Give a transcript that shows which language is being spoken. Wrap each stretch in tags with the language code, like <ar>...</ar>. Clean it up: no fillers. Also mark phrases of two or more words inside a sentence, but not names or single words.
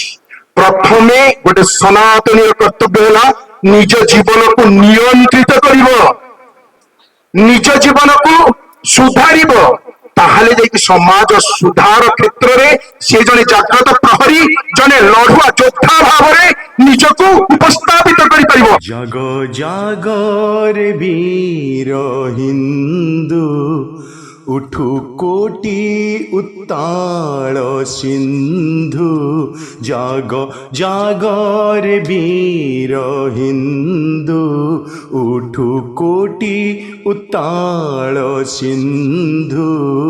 <or>ପ୍ରଥମେ ଗୋଟେ ସନାତନୀର କର୍ତ୍ତବ୍ୟ ହେଲା ନିଜ ଜୀବନକୁ ନିୟନ୍ତ୍ରିତ କରିବ, ନିଜ ଜୀବନକୁ ସୁଧାରିବ। ତାହେଲେ ଯାଇକି ସମାଜ ସୁଧାର କ୍ଷେତ୍ରରେ ସେ ଜଣେ ଜାଗ୍ରତ ପ୍ରହରୀ, ଜଣେ ଲଢୁଆ ଯୋଦ୍ଧା ଭାବରେ ନିଜକୁ ଉପସ୍ଥାପିତ କରିପାରିବ।</or> <bn>জাগ জাগরে বীর হিন্দু উঠু কোটি উত্তাল সিন্ধু। জাগ জাগরে বীর হিন্দু উঠু কোটি উত্তাল সিন্ধু।</bn>